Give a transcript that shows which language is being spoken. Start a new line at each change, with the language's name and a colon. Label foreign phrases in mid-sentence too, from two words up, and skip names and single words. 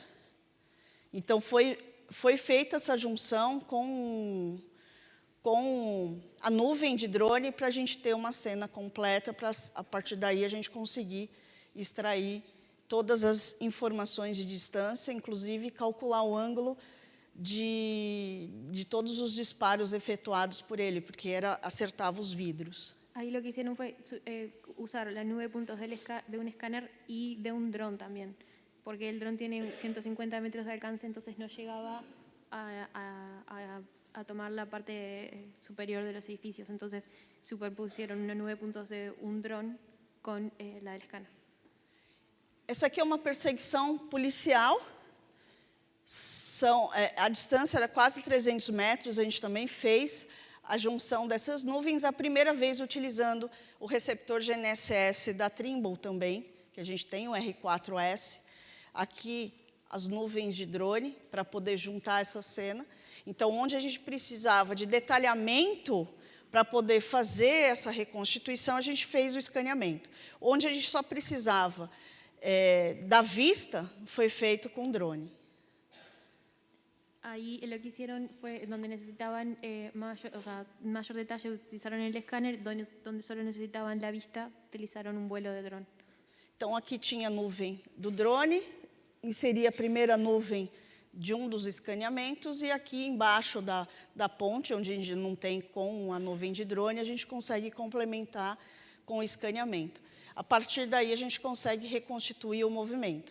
Portuguese: Então, foi feita essa junção com a nuvem de drone para a gente ter uma cena completa, para, a partir daí, a gente conseguir extrair todas as informações de distância, inclusive calcular o ângulo de todos os disparos efetuados por ele, porque acertava os vidros.
Spanish: Ahí lo que hicieron fue usar la nube de puntos de un escáner y de un dron también, porque el dron tiene 150 metros de alcance, entonces no llegaba a tomar la parte superior de los edificios. Entonces superpusieron una nube de puntos de un dron con la del escáner.
Portuguese: Essa aqui é uma perseguição policial. A distância era quase 300 metros, a gente também fez a junção dessas nuvens, a primeira vez utilizando o receptor GNSS da Trimble também, que a gente tem o R4S. Aqui, as nuvens de drone, para poder juntar essa cena. Então, onde a gente precisava de detalhamento para poder fazer essa reconstituição, a gente fez o escaneamento. Onde a gente só precisava da vista, foi feito com drone.
Spanish: Ahí lo que hicieron fue, donde necesitaban mayor detalle, utilizaron el escáner, donde solo necesitaban la vista, utilizaron un vuelo de dron.
Portuguese: Então, aqui tinha a nuvem do drone, inseri a primeira nuvem de um dos escaneamentos, e aqui embaixo da ponte, onde a gente não tem com a nuvem de drone, a gente consegue complementar com o escaneamento. A partir daí, a gente consegue reconstituir o movimento.